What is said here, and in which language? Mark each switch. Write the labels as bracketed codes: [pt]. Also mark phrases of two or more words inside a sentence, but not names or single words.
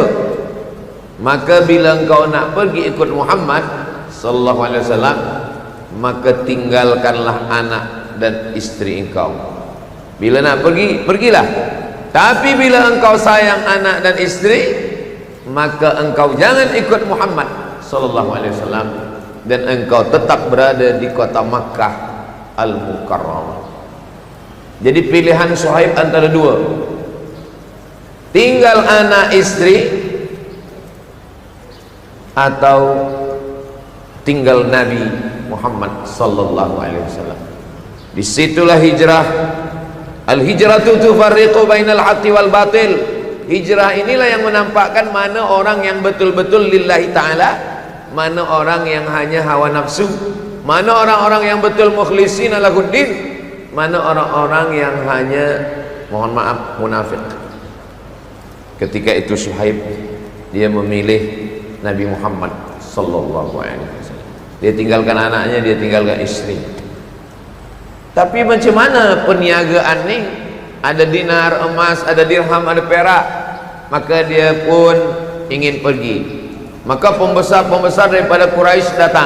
[ms] Maka bila engkau nak pergi ikut Muhammad [ar] صلى الله عليه وسلم, [ms] maka tinggalkanlah anak dan isteri engkau. Bila nak pergi, pergilah. Tapi bila engkau sayang anak dan isteri, maka engkau jangan ikut Muhammad [ar] صلى الله عليه وسلم [ms] dan engkau tetap berada di kota Makkah Al-Mukarramah. Jadi pilihan Suhaib antara dua, tinggal anak istri atau tinggal Nabi Muhammad [ar] صلى الله عليه وسلم. [ms] Disitulah hijrah. [ar] الهجرة تفرق بين الحق والباطل. [ms] Hijrah inilah yang menampakkan mana orang yang betul-betul [ar] لله تعالى, [ms] mana orang yang hanya hawa nafsu, mana orang-orang yang betul [ar] مخلصين له الدين, [ms] mana orang-orang yang hanya, mohon maaf, munafik. Ketika itu Suhaib dia memilih Nabi Muhammad [ar] صلى الله عليه وسلم. [ms] Dia tinggalkan anaknya, dia tinggalkan istri. Tapi macam mana perniagaan ni? Ada dinar, emas, ada dirham, ada perak. Maka dia pun ingin pergi. Maka pembesar-pembesar daripada Quraisy datang.